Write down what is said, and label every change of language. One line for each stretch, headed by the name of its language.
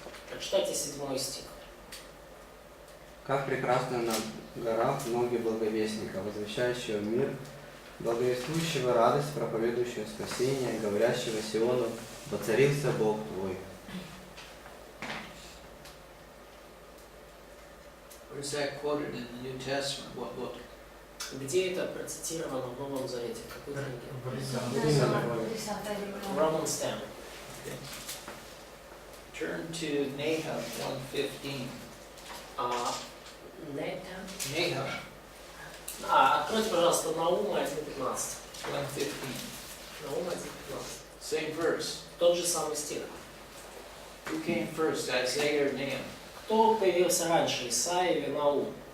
Russian: Прочитайте 7 стих. Как прекрасно на горах ноги благовестника, возвещающего мир, благовествующего радость, проповедующего спасение, говорящего Сиону, воцарился Бог твой.
English: Where's that quoted in the New Testament? What book?
Russian: Где это процитировано в Новом Завете? В какой книге? В
English: Romans 10. Turn to Nahum 1:15. Nahum
Russian: Откройте, пожалуйста, Наума 1.15. 1:15. Наума 1.15.
English: Same verse.
Russian: Тот же самый стих.
English: Who came first, Isaiah or Nahum?
Russian: Кто появился раньше, Исаия или Наум?